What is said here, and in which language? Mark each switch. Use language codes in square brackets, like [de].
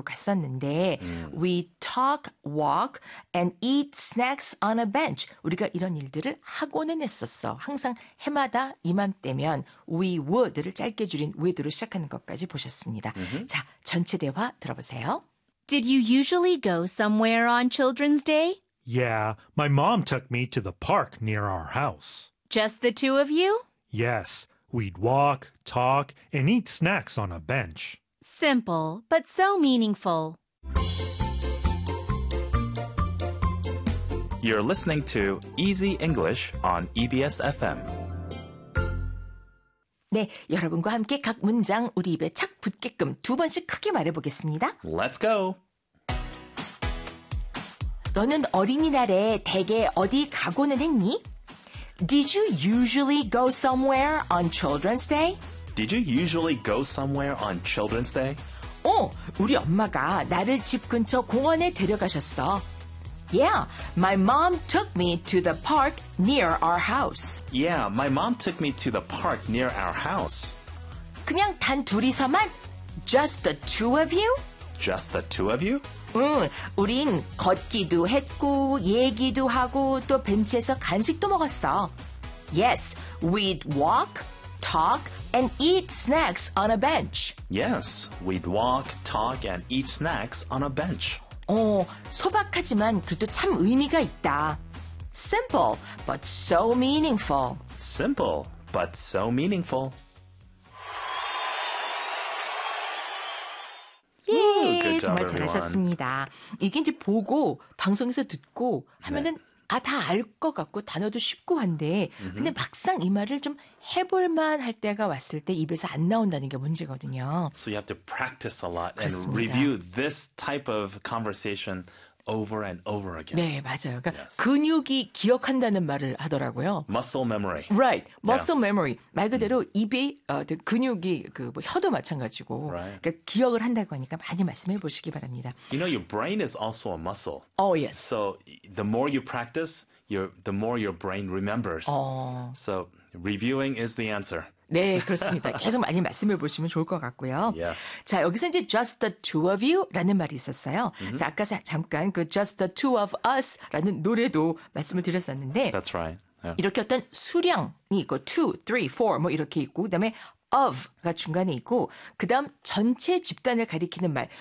[ko] 갔었는데 [en] we talk, walk and eat snacks on a bench. [ko] 우리가 이런 일들을 하고는 했었어. 항상 해마다 이맘때면 [en] we would [ko] 를 짧게 줄인 would로 시작하는 것까지 보셨습니다. 자, 전체 대화 들어보세요. [en] Did you usually go somewhere on Children's Day? Yeah, my mom took me to the park near our house. Just the two of you? Yes, we'd walk, talk, and eat snacks on a bench. Simple, but so meaningful. You're listening to Easy English on EBS FM. [ko] 네, 여러분과 함께 각 문장 우리 입에 착 붙게끔 두 번씩 크게 말해보겠습니다. [en] Let's go. [ko] 너는 어린이날에 댁에 어디 가고는 했니? [en] Did you usually go somewhere on Children's Day? Did you usually go somewhere on Children's Day? [ko] 우리 엄마가 나를 집 근처 공원에 데려가셨어. [en] Yeah, my mom took me to the park near our house. Yeah, my mom took me to the park near our house. [ko] 그냥 단 둘이서만? [en] Just the two of you? Just the two of you? [ko] 응, 우린 걷기도 했고, 얘기도 하고, 또 벤치에서 간식도 먹었어. [en] Yes, we'd walk, talk, and eat snacks on a bench. Yes, we'd walk, talk, and eat snacks on a bench. [ko] 소박하지만 그래도 참 의미가 있다. [en] Simple, but so meaningful. Simple, but so meaningful. Good job, everyone. [ko] 잘하셨습니다. 이게 이제 보고 방송에서 듣고 하면은 아, 다알것 같고 단어도 쉽고 한데 근데 막상 이 말을 좀 해볼 만할 때가 왔을 때 입에서 안 나온다는 게 문제거든요. [en] So you have to practice a lot and [ko] 그렇습니다. [en] review this type of conversation over and over again. [ko] 네, 맞아요. [en] Yes. [ko] 그러니까 근육이 기억한다는 말을 하더라고요. [en] Muscle memory. Right. Yeah. Muscle memory. [ko] 말 그대로 입이 근육이 그뭐 혀도 마찬가지고. [en] Right. [ko] 그러니까 기억을 한다고 하니까 많이 말씀해 보시기 바랍니다. [en] You know, your brain is also a muscle. Oh, yes. So the more you practice, the more your brain remembers. So reviewing is the answer. [ko] 네, 그렇습니다. 계속 많이 말씀해 보시면 좋을 것 같고요. [en] Yes. [ko] 자, 여기서 이제 [en] just the two of you [ko] 라는 말이 있었어요. 그래서 아까 잠깐 그 [en] just the two of us [ko] 라는 노래도 말씀을 드렸었는데 [en] That's right. [ko] 이렇게 어떤 수량이 있고 [en] two, three, four [ko] 뭐 이렇게 있고 그다음에 of가 중간에 있고 그다음 전체 집단을 가리키는 말.